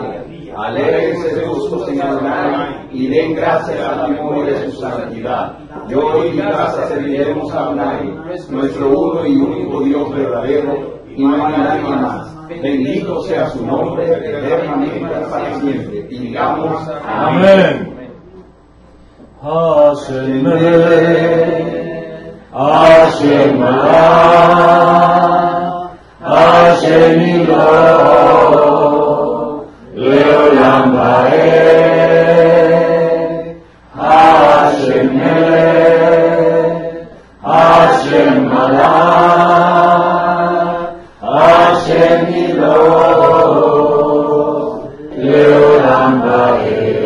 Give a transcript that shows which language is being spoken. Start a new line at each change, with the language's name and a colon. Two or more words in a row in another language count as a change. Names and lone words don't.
Spanish: Alégrense justos en Adonai y den gracias a la memoria de su santidad. Yo y mi casa serviremos a Adonai, nuestro uno y único Dios verdadero, y no hay nadie más. Bendito sea su nombre eternamente para siempre. Y digamos amén.
Hebrew: השם מלך השם מלך השם ימלוך לעולם ועד השם מלך השם מלך השם ימלוך לעולם ועד.